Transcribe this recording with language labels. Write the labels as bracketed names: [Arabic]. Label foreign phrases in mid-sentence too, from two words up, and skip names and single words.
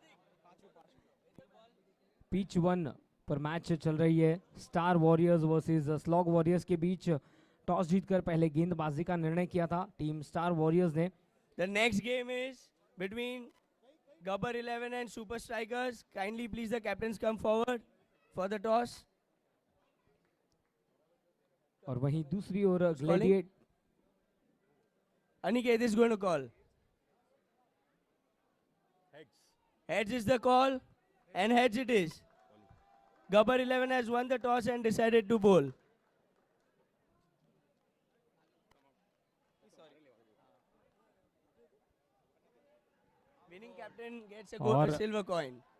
[Hindi] पिच 1 पर मैच चल रही है स्टार वॉरियर्स वर्सेस स्लॉग वॉरियर्स के बीच. टॉस जीतकर पहले गेंदबाजी का निर्णय किया था टीम स्टार वॉरियर्स ने. [English] The next game is between Gabbar 11 and Super Strikers. Kindly please the captains come forward for the toss. [Hindi] और वहीं दूसरी ओर ग्लेडिएट [English] Aniket is going to call. Heads. Heads is the call, and heads it is. Gabbar 11 has won the toss and decided to bowl. Winning captain gets a gold silver coin.